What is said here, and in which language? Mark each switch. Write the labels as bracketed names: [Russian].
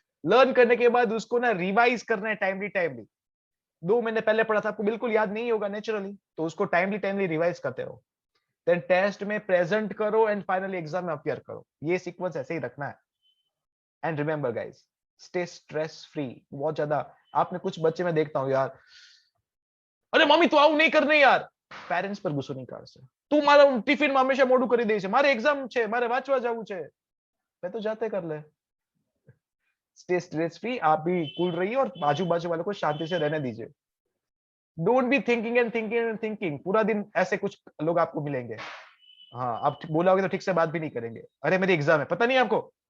[Hindi] Learn करने के बाद उसको ना रिवाइज करना है टाइमली टाइमली. 2 महीने पहले पढ़ा था आपको बिल्कुल याद नहीं होगा नेचुरली, तो उसको टाइमली टाइमली रिवाइज करते रहो. देन टेस्ट में प्रेजेंट करो एंड फाइनली एग्जाम में अपियर करो. ये सीक्वेंस ऐसे ही रखना है. [English] And remember guys, stay stress free. [Hindi] बहुत ज्यादा आपने कुछ बच्चे में देखता हूँ यार, अरे मम्मी तू [Gujarati] આવું નહીં કરને યાર, પેરેન્ટ્સ પર ગુસ્સો નહીં કાઢશે, તું મારા ટિફિનમાં હંમેશા મોડું કરી દે છે, મારે એક્ઝામ છે, મારે વાંચવા જવું છે. [Hindi] मैं तो जाते कर ले. स्टे स्ट्रेस फ्री, आप भी कूल रहिए और बाजू बाजू वालों को शांति से रहने दीजिए. [English] don't be thinking and thinking [Hindi] and thinking. पूरा दिन ऐसे कुछ लोग आपको मिलेंगे, हाँ आप बोलोगे तो ठीक से बात भी नहीं करेंगे, अरे मेरी एग्जाम है पता नहीं आपको.